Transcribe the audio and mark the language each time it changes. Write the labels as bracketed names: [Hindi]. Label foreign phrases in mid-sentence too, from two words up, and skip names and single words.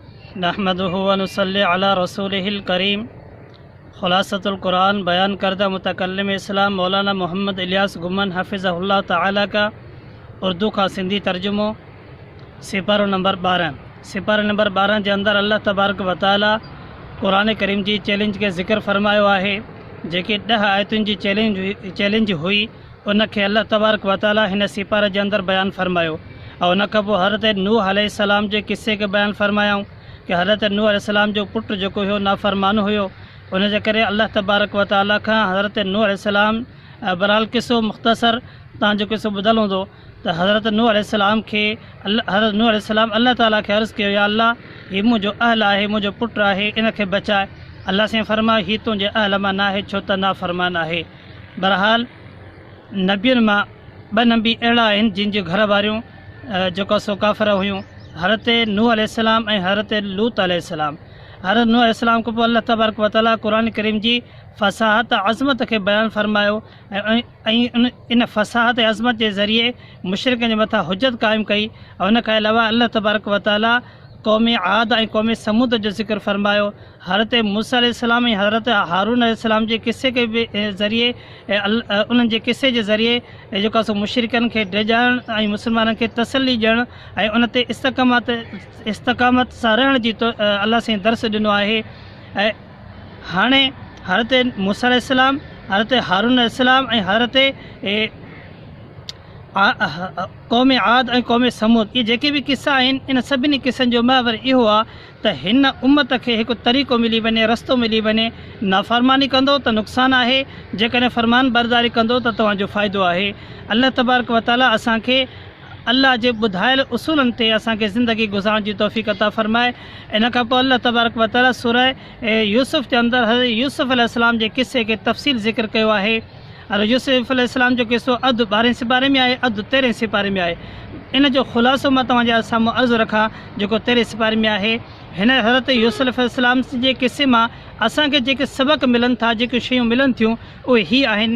[Arabic] نحمده ونصلي على رسوله الكريم. [Sindhi] खुलासतुल कुरान बयान करदा मुतकल्लिम इस्लाम मौलाना मोहम्मद इलियास गुमन हफ़िज़हुल्लाह ताला का उर्दू का सिंधी तर्जुमो। सिपारो नंबर 12 जे अंदर अल्लाह तबारक व तआला कुरान करीम जी चैलेंज के ज़िक्र फरमायो आहे। जेके 10 आयतुनि जी चैलेंज हुई उनखे अल्लाह तबारक व तआला हिन सिपारे जे अंदर बयान फरमायो। और उन खां पोइ हज़रत नूह अलैहिस्सलाम जे किस्से के बयान फरमायूं कि हज़रत नूह अलैहिस्सलाम जो पुट जेको हुयो नाफ़रमान हुयो, उन जे करे अल्लाह तबारक व तआला खां हज़रत नूह अलैहिस्सलाम बहरहाल किस्सो मुख़्तसर तव्हां जो किस्सो ॿुधल हूंदो त हज़रत नूह अलैहिस्सलाम खे हज़रत नूह अलैहिस्सलाम अल्लाह ताला खे अर्ज़ु कयो, या अल्लाह हीउ मुंहिंजो अहल आहे, मुंहिंजो पुटु आहे, इनखे बचाए। अल्लाह साईं फरमायो हीउ तुंहिंजे अहल मां न आहे, छो त नाफ़रमान आहे। बहरहाल नबियुनि मां 2 नबी अहिड़ा आहिनि जिन जूं घर वारियूं जेको सो काफ़िर हुयूं, हज़रत नूह अलैहिस्सलाम ऐं हज़रत लूत अलैहिस्सलाम। हज़रत नूह अलैहिस्सलाम खां पोइ अल्लाह तबारक व तआला क़ुरान करीम जी फ़साहत अज़मत खे बयानु फरमायो ऐं इन फ़साहत अज़मत जे ज़रिए मुशरिकनि जे मथां हुजत क़ाइमु कई। ऐं उन खां अलावा अल्लाह तबारक व तआला क़ौम आद ऐं क़ौम समूद जो ज़िक्र फरमायो। हज़रत मूसा अलैहिस्सलाम ऐं हज़रत हारून अलैहिस्सलाम जे किस्से के ज़रिए उन्हनि जे किस्से जे ज़रिए जेको सो मुशरिकनि खे डिॼाइण ऐं मुस्लमाननि खे तसली ॾियणु ऐं उन ते इस्तक़ामत सां रहण जी अल्लाह साईं दर्स ॾिनो आहे। ऐं हाणे हज़रत मूसा अलैहिस्सलाम, हज़रत हारून अलैहिस्सलाम ऐं हज़रत क़ौम आद ऐं क़ौम समूद, इहे जेके बि किस्सा आहिनि, इन सभिनी किस्सनि जो महवर इहो आहे त हिन उम्मत खे हिकु तरीक़ो मिली वञे, रस्तो मिली वञे। नाफ़रमानी कंदो त नुक़सानु आहे, जेकॾहिं फ़रमान बरदारी कंदो त तव्हांजो फ़ाइदो आहे। अल्लाह तबारक व तआला असांखे अल्लाह जे ॿुधायल उसूलनि ते असांखे ज़िंदगी गुज़ारण जी तौफ़ीक़ अता फ़रमाए। इन खां पोइ अल्लाह तबारक व तआला सूरह यूसुफ़ जे अंदरि हज़रत यूसुफ़ अलैहिस्सलाम जे किस्से खे तफ़सील ज़िक्र कयो आहे। यूसुफ़ अलैहिस्सलाम जो किस्सो अधु 12 सिपारे में आहे, अधु 13 सिपारे में आहे। इन जो ख़ुलासो मां तव्हांजे साम्हूं अर्ज़ु रखां जेको 13 सिपारे में आहे। हिन हज़रत यूसुफ़ अलैहिस्सलाम जे किस्से मां असांखे जेके सबक़ मिलनि था, जेके शयूं मिलनि थियूं, उहे ही आहिनि।